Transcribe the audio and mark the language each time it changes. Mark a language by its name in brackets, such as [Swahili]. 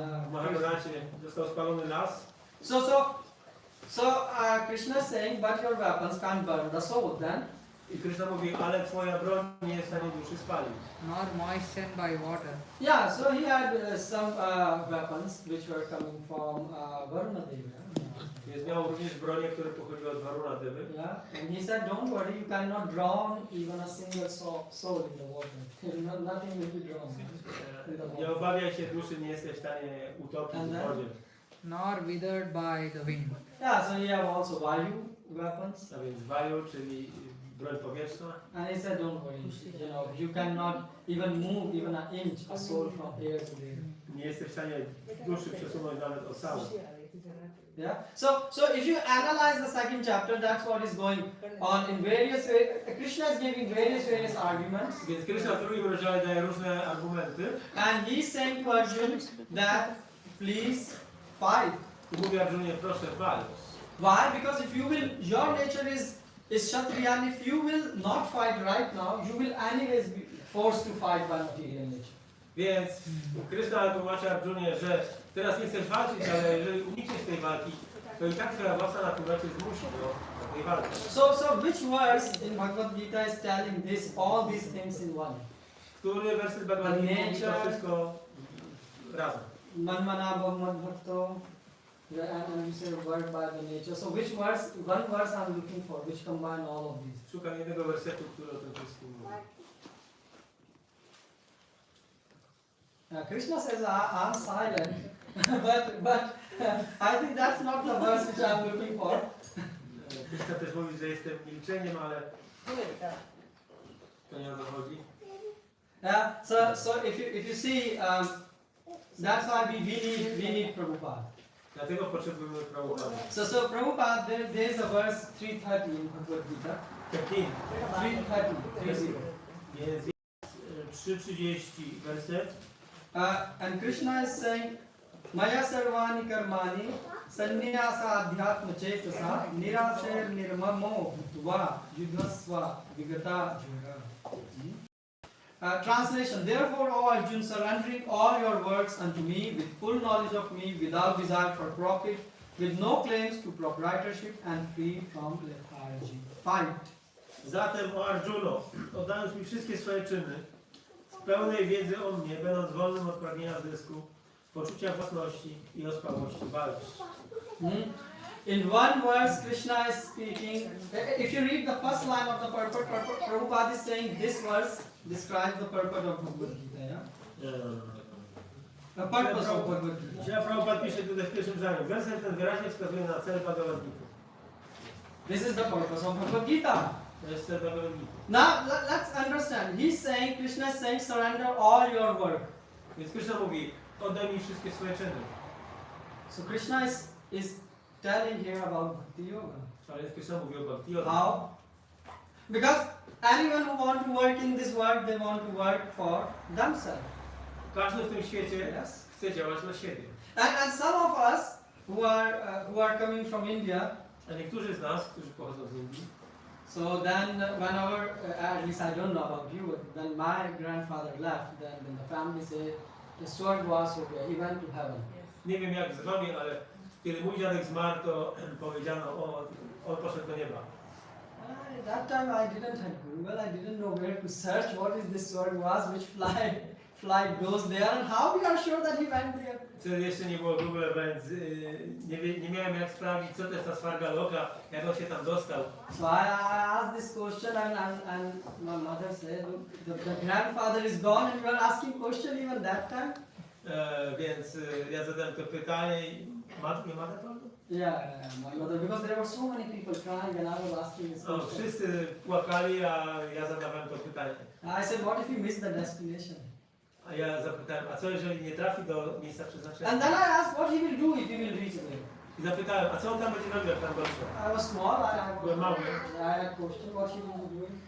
[Polish] W Mahabharacie został spalony las. [English] So Krishna is saying, but your weapons can't burn the soul. Then [Polish] I Krishna mówi, ale twoja broń nie jest w stanie duszy spalić. [English] Nor moistened by water. yeah, so he had some weapons which were coming from Varuna Devi. [Polish] Więc miał również bronię, które pochodziły od Varuna Devy. [English] Yeah, and he said, don't worry, you cannot drown even a single soul in the water. Nothing will be drowned. [Polish] Nie obawiaj się duszy, nie jesteś w stanie utopić w wodzie. [English] Nor withered by the wind. Yeah, so he had also Vayu weapons. [Polish] A więc waju, czyli broń powietrzna. [English] And he said, don't worry, you cannot even move even an inch a soul from here to there. [Polish] Nie jesteś w stanie duszy przesunąć nawet o całą. [English] Yeah. So if you analyze the second chapter, that's what is going on in various ways. Krishna is giving various arguments, [Polish] Więc Krishna w drugim rozdziale daje różne argumenty. [English] and he's saying to Arjun that please fight. [Polish] I mówi Arjunie, proszę walcz. [English] Why? Because if you will, your nature is Kshatriya, and if you will not fight right now, you will anyways be forced to fight by material nature. [Polish] Więc Krishna tłumaczy Arjunie, że teraz nie chcesz walczyć, ale jeżeli unikniesz tej walki, to i tak twoja własna natura cię zmusi do tej walki. [English] So which verse in Bhagavad Gita is telling all these things in one? [Polish] Który werset Bhagavad-Gity mówi to wszystko razem? [Sanskrit] Manmana Bhagavad-Bhakto, [English] and you say word by the nature. So which verse, one verse I'm looking for, which combine all of these? [Polish] Szukam jednego wersetu, który o tym wszystkim mówi. [English] Krishna says, I'm silent, but I think that's not the verse which I'm looking for. [Polish] Krishna też mówi, że jestem milczeniem, ale to nie o to chodzi. [English] Yeah. So if you see, that's why we need Prabhupada. [Polish] Dlatego potrzebujemy Prabhupada. [English] So Prabhupada, there is a verse 330 in Bhagavat-Gita. 330. [Polish] Więc jest 3:30 werset. [English] And Krishna is saying, [Sanskrit] Maya sarvani karmani sannyasa adhyatma chetasa nirasher nirmamo bhutva yudhasva vigata jura. [English] Translation. Therefore, O Arjun, surrendering all your works unto me with full knowledge of me, without desire for profit, with no claims to proprietorship and free from lethargy. 5. [Polish] Zatem, o Arjuno, oddając mi wszystkie swoje czyny, w pełnej wiedzy o mnie, będąc wolnym od pragnienia zysku, poczucia własności i ospałości walczyć. [English] In one verse, Krishna is speaking. If you read the first line of the purport, Prabhupada is saying this verse describes the purport of Bhagavat-Gita. Yeah? The purpose of Bhagavat-Gita. [Polish] Prabhupada pisze tutaj w pierwszym zdaniu. Werset ten wyraźnie wskazuje na cel Bhagavad-Gity. [English] This is the purpose of Bhagavat-Gita. [Polish] To jest cel Bhagavad-Gity. [English] Now let's understand. He's saying, Krishna is saying, surrender all your work. [Polish] Więc Krishna mówi, oddaj mi wszystkie swoje czyny. [English] So Krishna is telling here about Bhakti Yoga. [Polish] Ale Krishna mówi o Bhakti Yoga. [English] How? Because anyone who want to work in this world, they want to work for themselves. [Polish] Każdy w tym świecie [English] Yes. [Polish] chce działać dla siebie. [English] And some of us who are coming from India, [Polish] A niektórzy z nas, którzy pochodzą z Indii, [English] so then whenever, at least I don't know about you, but when my grandfather left, then the family say the sword was okay, he went to heaven. [Polish] nie wiem jak z wami, ale kiedy mój dziadek zmarł, to powiedziano, on poszedł do nieba. [English] At that time I didn't have Google, I didn't know where to search what is this sword was, which flight goes there, and how we are sure that he went there. [Polish] Wtedy jeszcze nie było Google, więc nie miałem jak sprawdzić, co to jest ta Svarga Loka, jak on się tam dostał. [English] So I asked this question, and my mother said, look, the grandfather is gone, and you are asking question even that time. [Polish] Więc ja zadałem to pytanie i nie ma tego? [English] Yeah, my mother, because there were so many people crying, and I was asking this question. [Polish] Wszyscy płakali, a ja zadawałem to pytanie. [English] I said, what if you miss the destination? [Polish] A ja zapytałem, a co jeżeli nie trafi do miejsca przeznaczenia? [English] And then I asked what he will do if he will reach there. [Polish] I zapytałem, a co on tam będzie robił, jak tam doszło? [English] I was small, [Polish] Byłem mały. [English] I had a question what he will be doing.